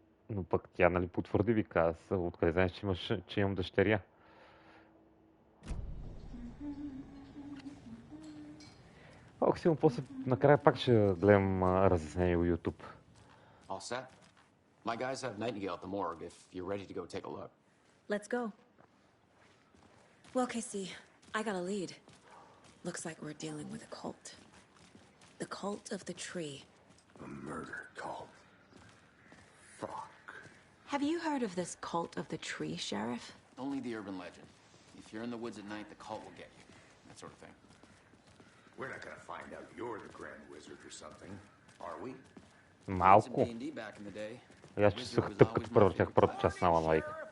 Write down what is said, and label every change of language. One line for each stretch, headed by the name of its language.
Bulgarian: Но пък тя, нали, потвърди, ви каза. Откъде знаеш, че имам дъщеря? Ох, сигурно после накрая пак ще гледам разяснение в YouTube.
English: All set? My guys have Nightingale at the morgue if you're ready to go take a look. Let's go. Well, Casey, I got a lead. Looks like we're dealing with a cult. The cult of the tree. A murder cult. Fuck. Have you heard of this cult of the tree, Sheriff? Only the urban legend. If you're in the woods at night, the cult will get you. That sort of thing. We're not gonna find out you're the Grand Wizard or something, are we?
Bulgarian: Малко. Аз ще се тъп, като превъртях първата част на Алан Вейк.